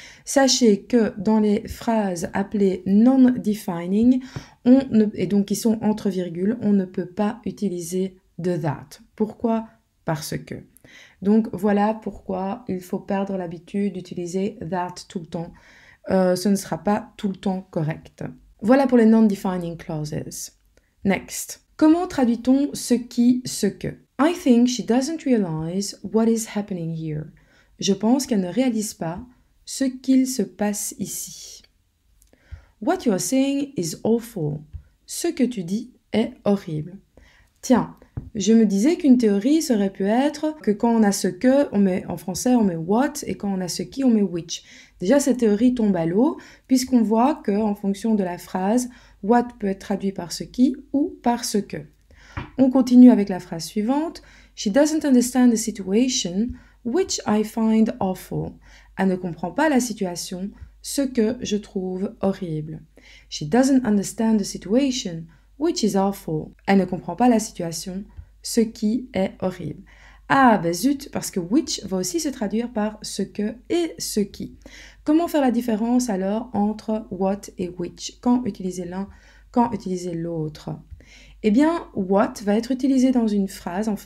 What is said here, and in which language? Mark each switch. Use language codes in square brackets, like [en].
[fr] Sachez que dans les phrases appelées non-defining, et donc qui sont entre virgules, on ne peut pas utiliser de that. Pourquoi? Parce que. Donc voilà pourquoi il faut perdre l'habitude d'utiliser that tout le temps. Ce ne sera pas tout le temps correct. Voilà pour les non-defining clauses. [en] Next. [fr] Comment traduit-on ce qui, ce que? [en] I think she doesn't realize what is happening here. [fr] Je pense qu'elle ne réalise pas ce qu'il se passe ici. [en] What you are saying is awful. [fr] Ce que tu dis est horrible. Tiens, je me disais qu'une théorie serait pu être que quand on a ce que, en français on met what, et quand on a ce qui, on met which. Déjà, cette théorie tombe à l'eau, puisqu'on voit qu'en fonction de la phrase, what peut être traduit par ce qui ou par ce que. On continue avec la phrase suivante. [en] She doesn't understand the situation, which I find awful. [fr] Elle ne comprend pas la situation, ce que je trouve horrible. [en] She doesn't understand the situation, which is awful. [fr] Elle ne comprend pas la situation, ce qui est horrible. Ah, ben zut, parce que which va aussi se traduire par ce que et ce qui. Comment faire la différence alors entre what et which? Quand utiliser l'un, quand utiliser l'autre? Eh bien, what va être utilisé dans une phrase.